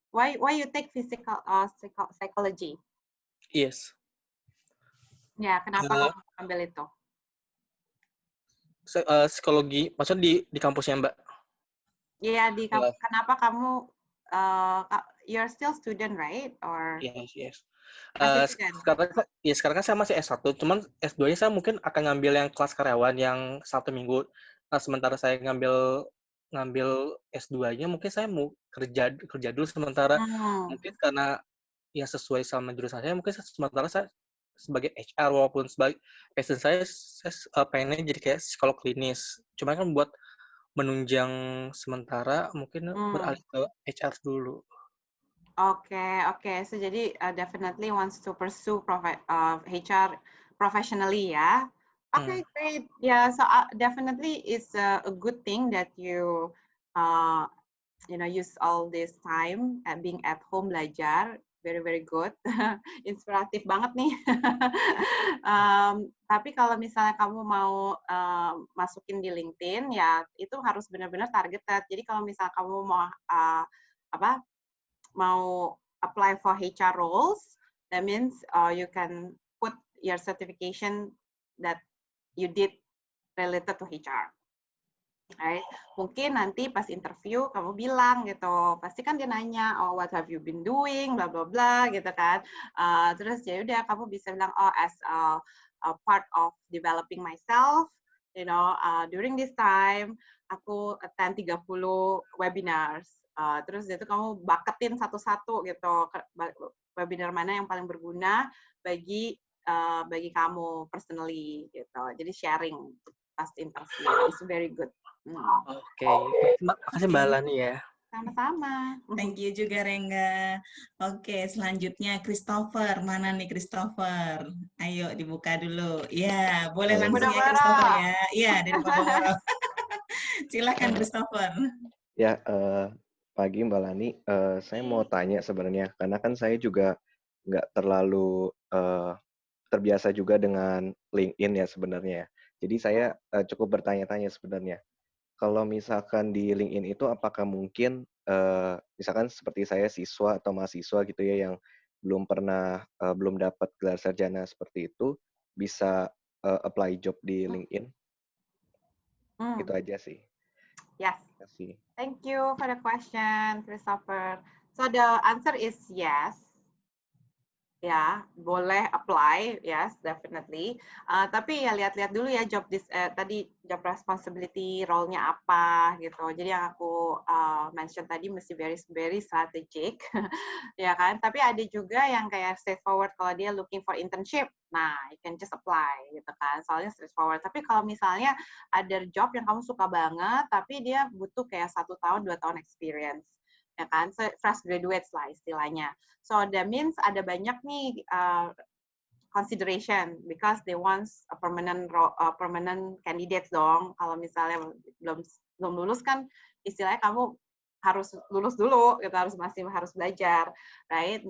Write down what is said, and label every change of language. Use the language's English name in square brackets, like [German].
[English] Why you take psychology? Yes. [Indonesian] Ya, kenapa kamu ambil itu? Psikologi, maksudnya di kampusnya Mbak? Iya, kenapa kamu [English] you're still student, right? Or Yes. [Indonesian] Sekarang kan saya masih S1, cuman S2-nya saya mungkin akan ngambil yang kelas karyawan yang 1 minggu. Nah, sementara saya ngambil S2-nya, mungkin saya mau kerja dulu sementara. Mungkin karena yang sesuai sama jurusan saya, mungkin sementara saya sebagai HR, walaupun sebagai passion saya pengennya jadi kayak psikolog klinis. Cuma kan buat menunjang sementara, mungkin beralih ke HR dulu. [English] Okay. So [Indonesian] jadi [English] definitely wants to pursue HR professionally ya. Okay, great. Yeah, so definitely it's a good thing that you use all this time at being at home [Indonesian] belajar. [English] Very good. [Indonesian] Inspiratif banget nih. Tapi kalau misalnya kamu mau masukin di LinkedIn ya itu harus benar-benar targeted. Jadi kalau misalnya kamu mau mau [English] apply for HR roles, that means you can put your certification that you did related to HR. Right? [Indonesian] Mungkin nanti pas interview kamu bilang gitu, pasti kan dia nanya, [English] oh what have you been doing, [Indonesian] bla bla bla gitu kan. Terus ya udah kamu bisa bilang, oh as a part of developing myself, you know, during this time aku attend 30 webinars. Terus itu kamu bucketin satu-satu gitu, webinar mana yang paling berguna bagi kamu [English] personally [Indonesian] gitu. Jadi [English] sharing [Indonesian] pas [English] interview is very good. [Indonesian] Oke, makasih Mbak Lani ya. Sama-sama. [English] Thank you [Indonesian] juga Rengga. Oke, selanjutnya Christopher. Mana nih Christopher? Ayo dibuka dulu. Ya, boleh Halo. langsung ya Christopher ya. Iya, dari Podogoro. Silakan Christopher. Ya, pagi Mbak Lani. Saya mau tanya sebenarnya, karena kan saya juga nggak terlalu terbiasa juga dengan LinkedIn ya sebenarnya. Jadi saya cukup bertanya-tanya sebenarnya. Kalau misalkan di LinkedIn itu apakah mungkin misalkan seperti saya siswa atau mahasiswa gitu ya yang belum dapat gelar sarjana seperti itu bisa apply job di LinkedIn? Itu aja sih. [English] Yes. [Indonesian] Terima kasih. [English] Thank you for the question, Christopher. So the answer is yes. [Indonesian] Ya, boleh apply, yes, definitely. Tapi ya lihat-lihat dulu ya tadi job responsibility, role-nya apa gitu. Jadi yang aku mention tadi mesti [English] very strategic, [Indonesian] ya kan. Tapi ada juga yang kayak straightforward kalau dia [English] looking for internship. [Indonesian] Nah, [English] you can just apply [Indonesian] gitu kan. Soalnya straightforward. Tapi kalau misalnya ada job yang kamu suka banget, tapi dia butuh kayak 1 tahun, 2 tahun experience, ya kan, so, [English] fresh graduates [Indonesian] lah istilahnya. So that means ada banyak nih consideration because they want a permanent candidates dong. Kalau misalnya belum lulus kan istilahnya kamu harus lulus dulu, gitu, masih harus belajar, right?